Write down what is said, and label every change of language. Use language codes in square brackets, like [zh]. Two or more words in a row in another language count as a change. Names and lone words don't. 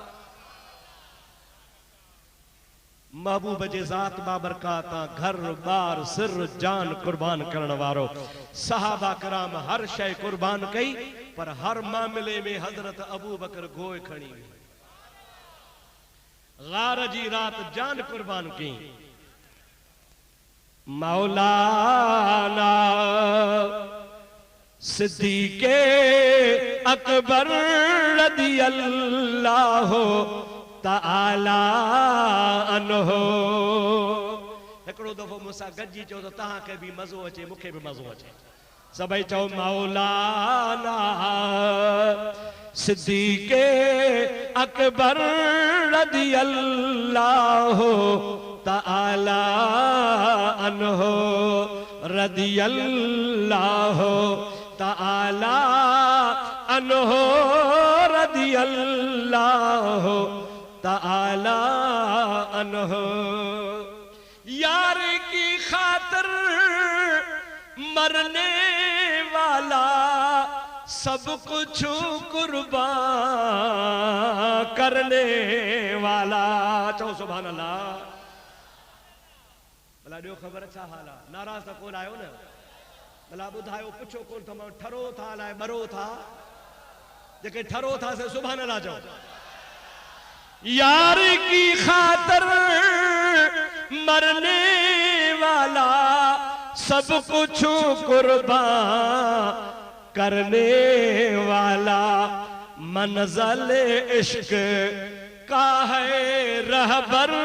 [sd] महबूब जे ज़ात बाबरकात घर बार सिर जान कुर्बान करण वारो सहाबा कराम हर शय कुर्बान कई पर हर मामले में हजरत अबू बकर गोए खणी गार जी रात जान कुर्बान की। मौलाना सिद्दीक़े अकबर [ar] رضي الله تعالى عنه [sd] हिकिड़ो दफ़ो मूंसां गॾिजी चओ त तव्हांखे बि मज़ो अचे मूंखे बि मज़ो अचे सभई चओ मौलाना सिद्दीक़े अकबर [ar] رضي الله تعالى عنه رضي الله تعالى عنه رضي الله تعالى عنه [hi] यार की खातिर मरने वाला सब कुछ कुर्बान करने वाला चो [ar] سبحان الله. [sd] भला ॾियो ख़बर छा हाल आहे नाराज़ त कोन आयो न भला ॿुधायो पुछो कोन त मां ठरो था अलाए मरो था जेके ठरो था से [ar] سبحان الله [sd] चओ। [hi] यार की खातर मरने वाला सब कुछ कुर्बान करने वाला मंज़िल इश्क का है रहबर